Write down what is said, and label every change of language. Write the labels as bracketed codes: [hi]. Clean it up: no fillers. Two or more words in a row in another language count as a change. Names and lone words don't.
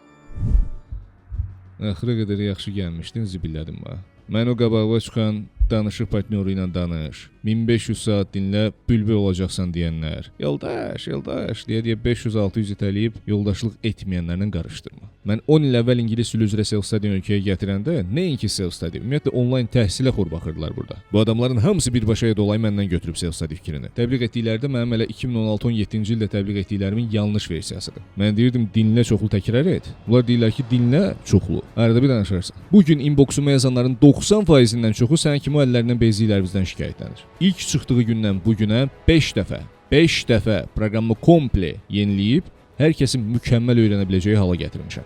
[az] Axıra qədər yaxşı gəlmişdin, zibillədim ha. Mən o qabağa çıxan danışıq partnyoru ilə danış. 1500 saat dinlə, bülbül olacaqsan deyənlər. Yoldaş deyə 500-600 itələyib yoldaşlıq etməyənlərlə qarışdırma. Mən 10 il əvvəl ingilis dili üzrə self-study ölkəyə gətirəndə, nəinki self-study, ümumiyyətlə onlayn təhsilə xor baxırdılar burada. Bu adamların hamısı birbaşa dolayı məndən götürüb self-study fikrini. Təbliğ etdiklərdə mənim hələ 2016-17-ci ildə təbliğ etdiklərimin yanlış versiyasıdır. Mən deyirdim dinlə çoxlu təkrar et. Bunlar deyirlər ki, dinlə çoxlu. Arada bir danışarsan. Bugün inboxuma yazanların 90%-dən çoxu sənin kimi əllərindən bezdikləri bizdən şikayətlənir. İlk çıxdığı gündən bu günə 5 dəfə proqramı komple yeniləyib, hər kəsin mükəmməl öyrənə biləcəyi hala gətirmişəm.